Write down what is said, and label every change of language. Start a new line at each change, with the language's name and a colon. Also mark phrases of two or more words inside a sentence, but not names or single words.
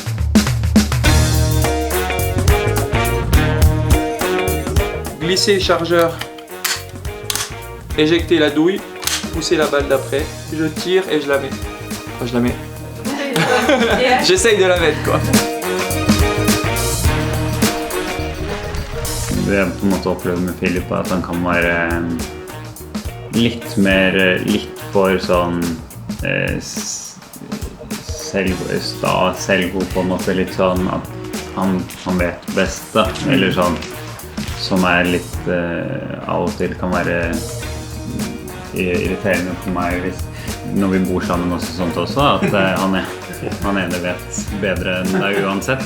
French: Glisser le chargeur, éjecter la douille, pousser la balle d'après, je tire et je la mets. Enfin, je la mets. J'essaye de la mettre quoi.
Norwegian: Det jeg på en måte opplevde med Filip er at han kan være litt for sånn selvgod på en måte, litt sånn at han vet best da, eller sånn, som er litt av og til kan være irriterende for meg når vi bor sammen også, sånt også, at han ene vet bedre enn deg uansett.